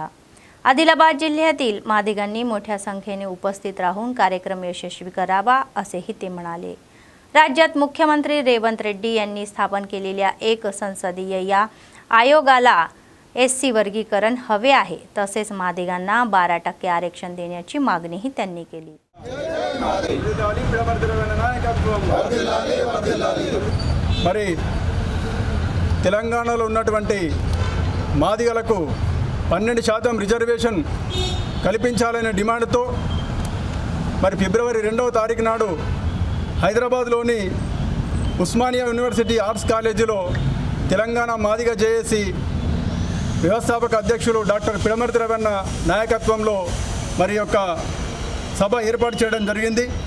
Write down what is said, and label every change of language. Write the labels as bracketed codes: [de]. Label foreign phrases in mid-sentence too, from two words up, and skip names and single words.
[mr] आदिलाबाद जिल्ह्यातील मादिगांनी मोठ्या संख्येने उपस्थित राहून कार्यक्रम यशस्वी करावा असेही ते म्हणाले. राज्यात मुख्यमंत्री रेवंत रेड्डी यांनी स्थापन केलेल्या एक संसदीय या आयोगाला SC वर्गीकरण हवे आहे. तसेच मादिगांना 12% आरक्षण देण्याची मागणीही त्यांनी केली. [te] మరి తెలంగాణలో ఉన్నటువంటి మాదిగలకు 12% రిజర్వేషన్ కల్పించాలనే డిమాండ్తో మరి ఫిబ్రవరి 2వ తారీఖు నాడు హైదరాబాద్లోని ఉస్మానియా యూనివర్సిటీ ఆర్ట్స్ కాలేజీలో తెలంగాణ మాదిగ JAC వ్యవస్థాపక అధ్యక్షులు డాక్టర్ పిడమర్తి రవణ నాయకత్వంలో మరి యొక్క సభ ఏర్పాటు చేయడం జరిగింది.